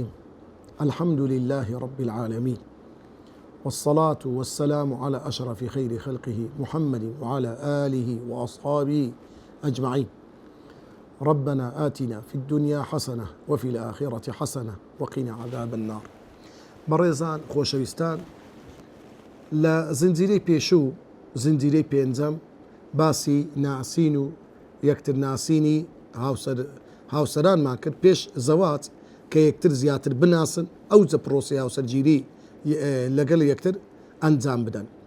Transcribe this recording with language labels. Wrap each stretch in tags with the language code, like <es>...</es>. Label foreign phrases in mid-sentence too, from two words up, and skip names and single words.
<ar>الحمد لله رب العالمين، والصلاة والسلام على أشرف خير خلقه محمد وعلى آله وأصحابه أجمعين. ربنا آتنا في الدنيا حسنة وفي الآخرة حسنة وقنا عذاب النار.</ar> <ckb>بەڕێزان خۆشەویستان، لە زنجیرەی پێشوو زنجیرەی پێنجەم باسی ناسین و یەکتر ناسینی هاوسەرانمان کرد پێش زەواج کە یەکتر زیاتر بناسن ئەو جە پرۆسی هاوسەرگیری لەگەڵ یەکتر ئەنجام بدەن.</ckb>